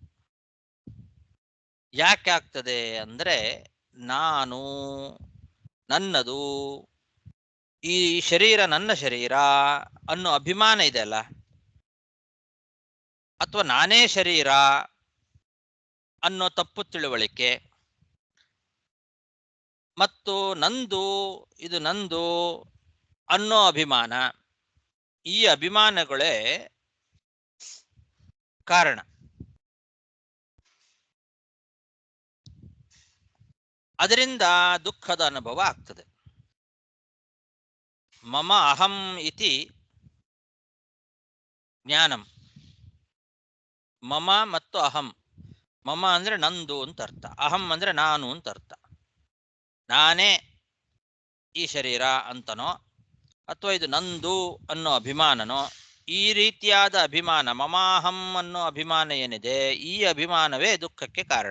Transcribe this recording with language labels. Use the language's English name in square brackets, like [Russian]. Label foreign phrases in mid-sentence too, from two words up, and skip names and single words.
[Kannada] ಯಾಕೆ ಆಗ್ತದೆ ಅಂದ್ರೆ, ನಾನು, ನನ್ನದು, ಈ ಶರೀರ ನನ್ನ ಶರೀರ ಅನ್ನೋ ಅಭಿಮಾನ ಇದೆಯಲ್ಲ, ಅಥವಾ ನಾನೇ ಶರೀರ ಅನ್ನೋ ತಪ್ಪು ತಿಳುವಳಿಕೆ, ಮತ್ತು ನಂದು, ಇದು ನಂದು ಅನ್ನೋ ಅಭಿಮಾನ, ಈ ಅಭಿಮಾನಗಳೇ ಕಾರಣ. ಅದರಿಂದ ದುಃಖದ ಅನುಭವ ಆಗ್ತದೆ. [Sanskrit] ಮಮ ಅಹಂ ಇತಿ ಜ್ಞಾನಂ. [Kannada] ಮಮ ಮತ್ತು ಅಹಂ. ಮಮ ಅಂದ್ರೆ ನಂದು ಅಂತ ಅರ್ಥ, ಅಹಂ ಅಂದ್ರೆ ನಾನು ಅಂತ ಅರ್ಥ. ನಾನೇ ಈ ಶರೀರ ಅಂತನೋ ಅಥವಾ ಇದು ನಂದು ಅನ್ನೋ ಅಭಿಮಾನನೋ, ಈ ರೀತಿಯಾದ ಅಭಿಮಾನ, ಮಮಾಹಂ ಅನ್ನೋ ಅಭಿಮಾನ ಏನಿದೆ, ಈ ಅಭಿಮಾನವೇ ದುಃಖಕ್ಕೆ ಕಾರಣ.